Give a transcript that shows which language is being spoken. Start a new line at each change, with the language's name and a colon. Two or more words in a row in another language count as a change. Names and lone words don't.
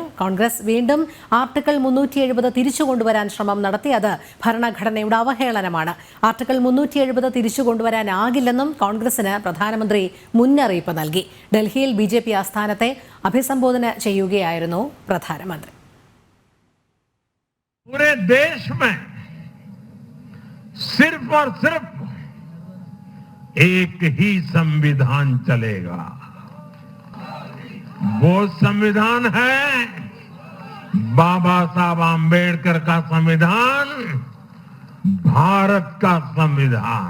Malayalam: കോൺഗ്രസ് വീണ്ടും ആർട്ടിക്കിൾ 370 തിരിച്ചു കൊണ്ടുവരാൻ ശ്രമം നടത്തി. അത് ഭരണഘടനയുടെ അവഹേളനമാണ്. ആർട്ടിക്കിൾ 370 തിരിച്ചു കൊണ്ടുവരാനാകില്ലെന്നും കോൺഗ്രസിന് പ്രധാനമന്ത്രി മുന്നറിയിപ്പ് നൽകി. ഡൽഹിയിൽ BJP ആസ്ഥാനത്തെ അഭിസംബോധന ചെയ്യുകയായിരുന്നു പ്രധാനമന്ത്രി.
Hindi: पूरे देश में सिर्फ और सिर्फ एक ही संविधान चलेगा. वो संविधान है बाबा साहब आंबेडकर का संविधान, भारत का संविधान.